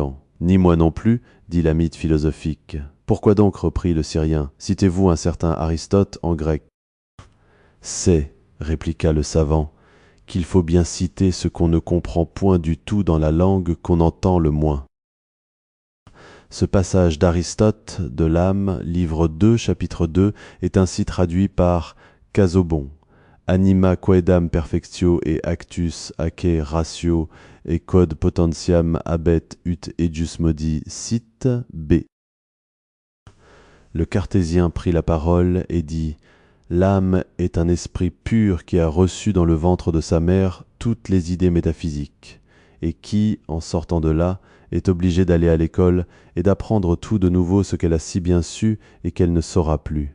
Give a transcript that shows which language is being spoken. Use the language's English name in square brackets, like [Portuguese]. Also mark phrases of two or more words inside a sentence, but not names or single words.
[French] »« Ni moi non plus, dit la mythe philosophique. »« Pourquoi donc, reprit le Syrien, citez-vous un certain Aristote en grec ?»« C'est, répliqua le savant, qu'il faut bien citer ce qu'on ne comprend point du tout dans la langue qu'on entend le moins. » Ce passage d'Aristote de l'âme, livre 2, chapitre 2, est ainsi traduit par Casaubon. [Latin] Anima quaedam perfectio et actus ace ratio et quod potentiam habet ut ejus modi sit b. [French] Le cartésien prit la parole et dit « L'âme est un esprit pur qui a reçu dans le ventre de sa mère toutes les idées métaphysiques, et qui, en sortant de là, est obligée d'aller à l'école et d'apprendre tout de nouveau ce qu'elle a si bien su et qu'elle ne saura plus.